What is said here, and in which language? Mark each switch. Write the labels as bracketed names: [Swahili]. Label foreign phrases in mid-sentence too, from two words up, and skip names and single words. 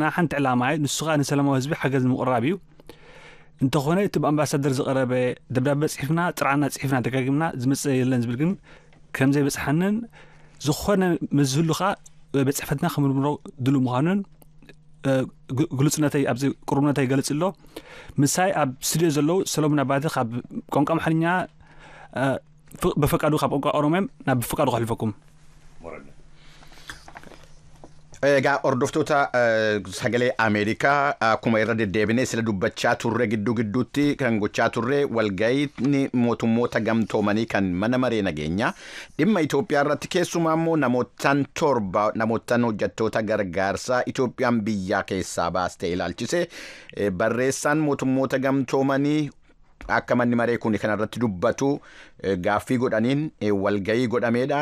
[Tigrinya] ሓንቲ ዕላማ ንሱ ከዓ ንሰላማዊ ህዝቢ ሓገዝ ንምቕራብ እዩ። እንተኾነ እቲ ብኣምባሳደር ዝቐረበ ደብዳቤ ጽሒፍና ጥራዕና ጽሒፍና ደጋጊምና ዝመጽእ የለን ዝብል ግን ከም ዘይበጽሐንን ዝኾነ መዝህሉ ከዓ በጽሕፈትና ከምርምሮ ድሉ ምዃኑን ግሉጽነተይ ኣብዚ ቁርብነተይ ይገልጽ ኣሎ። ምሳይ ኣብ ስቱድዮ ዘለዉ ሰሎሞን ኣባተ ካብ ቋንቋ ኣምሓርኛ በፈቃዱ ካብ ቋንቋ ኦሮምያ ናብ በፈቃዱ ከሕልፈኩም። [Oromo] Egaa hordoftoota sagalee Ameerikaa akkuma irra deddeebinee sila dubbachaa turre gidduutti kan gochaa turre walgayii mootummoota gamtoomanii kan mana maree nageenyaa dhimma Itoophiyaa irratti keessumaa immoo namootaan hojjettoota gargaarsaa Itoophiyaan biyyaa keessaa baastee ilaalchise barreessaan mootummoota gamtoomanii akka manni maree kun kan irratti dubbatu gaaffii godhaniin walgayii godhameedha.